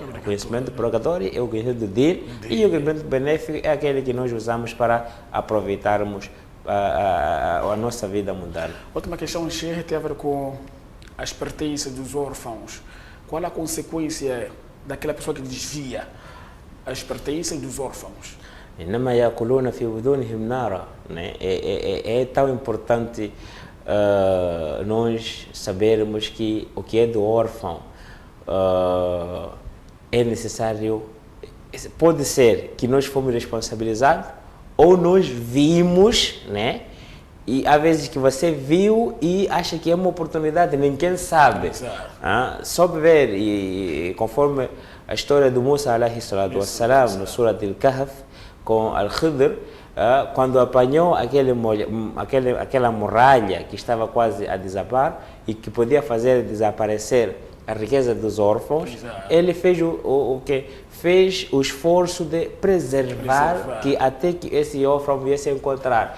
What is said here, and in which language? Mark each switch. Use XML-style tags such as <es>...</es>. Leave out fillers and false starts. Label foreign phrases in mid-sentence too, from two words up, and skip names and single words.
<pt>O conhecimento obrigatório é o conhecimento do DIN e o conhecimento benéfico é aquele que nós usamos para aproveitarmos a nossa vida mundana. Outra questão, Sheikh, tem a ver com as pertences dos órfãos. Qual a consequência daquela pessoa que desvia as pertences dos órfãos?</pt> <ar>إنما يأكلون في بطونهم نارا.</ar> <pt>É tão importante nós sabermos que o que é do órfão é necessário. Pode ser que nós fomos responsabilizados ou nós vimos, né? E há vezes que você viu e acha que é uma oportunidade, ninguém sabe. Só ver, e conforme a história do Musa</pt> <ar>عليه الصلاة والسلام</ar> <pt>no</pt> <ar>سورة الكهف</ar> <pt>com Al-Khidr, quando apanhou aquela muralha que estava quase a desabar e que podia fazer desaparecer a riqueza dos órfãos, ele fez o que? Fez o esforço de preservar que até que esse órfão viesse a encontrar.</pt>